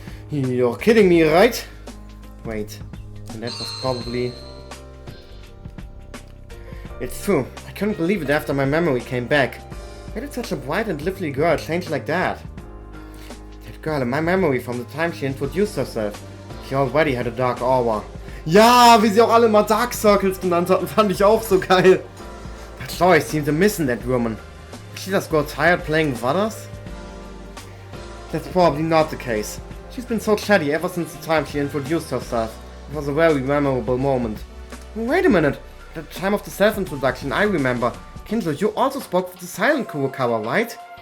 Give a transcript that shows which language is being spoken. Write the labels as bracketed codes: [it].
[en] You're kidding me, right? Wait, and that was probably... It's true, I couldn't believe it after my memory came back. Why did such a bright and lively girl change like that? That girl in my memory from the time she introduced herself, she already had a dark aura. [de] Ja, wie sie auch alle mal Dark Circles genannt hatten, fand ich auch so geil. [en] But Joyce seemed to miss in that woman. she just got tired playing with others? That's probably not the case. She's been so chatty ever since the time she introduced herself. It was a very memorable moment. Wait a minute. At the time of the self-introduction, I remember. Kindle, you also spoke with the silent Kurokawa, right?